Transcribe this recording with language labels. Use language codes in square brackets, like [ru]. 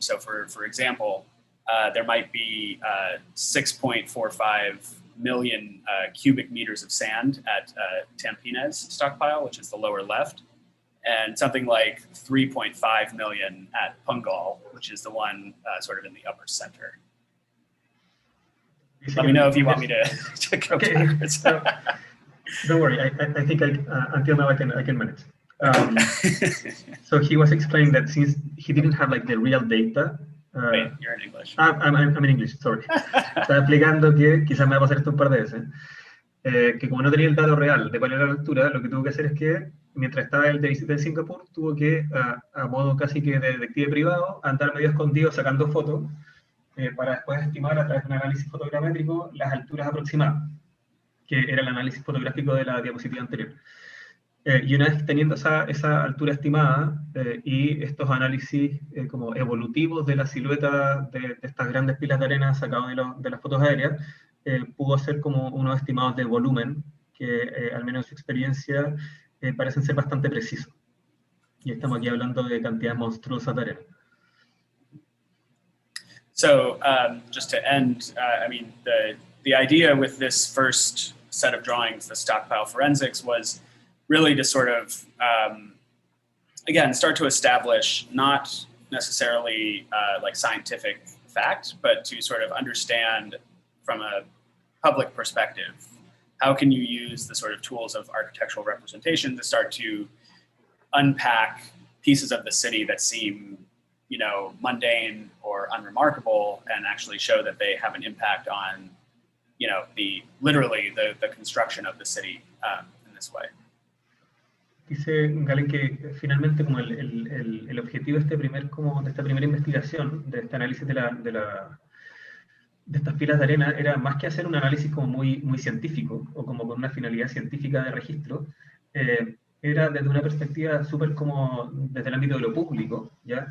[en] So for example, there might be 6.45 million cubic meters of sand at Tampines stockpile, which is the lower left, and something like 3.5 million at Pungal, which is the one sort of in the upper center. Let me know if you want me to go backwards. Don't worry, I think until now I can manage. So he was explaining that since he didn't have like the real data. Wait, you're in English. I'm in English, sorry. [es] Estaba explicando que quizás me va a pasar esto un par de veces. Que como no tenía el dato real de cuál era la altura, lo que tuvo que hacer es que, mientras estaba el de visita en Singapur, tuvo que, a modo casi que de detective privado, andar medio escondido sacando fotos para después estimar a través de un análisis fotogramétrico las alturas aproximadas, que era el análisis fotográfico de la diapositiva anterior. Y una vez teniendo esa altura estimada y estos análisis como evolutivos de la silueta de estas grandes pilas de arena sacados de las fotos aéreas, pudo hacer como unos estimados de volumen que, al menos en su experiencia, parecen ser bastante precisos. Y estamos aquí hablando de cantidades monstruosas de arena. [en] So just to end, I mean, the idea with this first set of drawings, the Stockpile Forensics, was really to sort of, again, start to establish not necessarily like scientific fact, but to sort of understand from a public perspective, how can you use the sort of tools of architectural representation to start to unpack pieces of the city that seem, mundane or unremarkable, and actually show that they have an impact on, literally the construction of the city in this way. [es] Dice Galen que finalmente como el objetivo de esta primera investigación, de este análisis de estas pilas de arena, era más que hacer un análisis como muy científico o como con una finalidad científica de registro, era desde una perspectiva súper como desde el ámbito de lo público, ¿ya?